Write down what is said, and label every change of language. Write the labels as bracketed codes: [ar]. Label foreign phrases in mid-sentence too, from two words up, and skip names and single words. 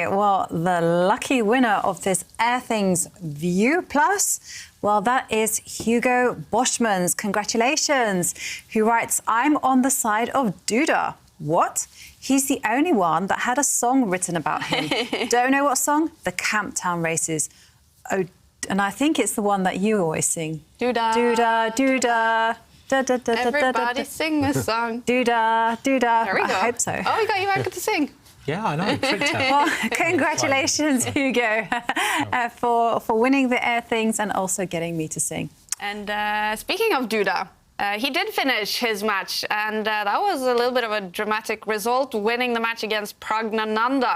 [en] Well, the lucky winner of this Airthings View Plus, well, that is Hugo Boschmans. Congratulations. Who writes, I'm on the side of Duda. What? He's the only one that had a song written about him. Don't know what song? The Camptown Races. Oh, and I think it's the one that you always sing. Duda. Duda, Duda. Da, da, da, Everybody sing a song. Duda, Duda. There we go. I hope so. Oh, you got Ivanka to sing. Yeah, I know. Well, congratulations, Hugo, for winning the Airthings and also getting me to sing. And speaking of Duda, he did finish his match, and that was a little bit of a dramatic result, winning the match against Praggnanandhaa.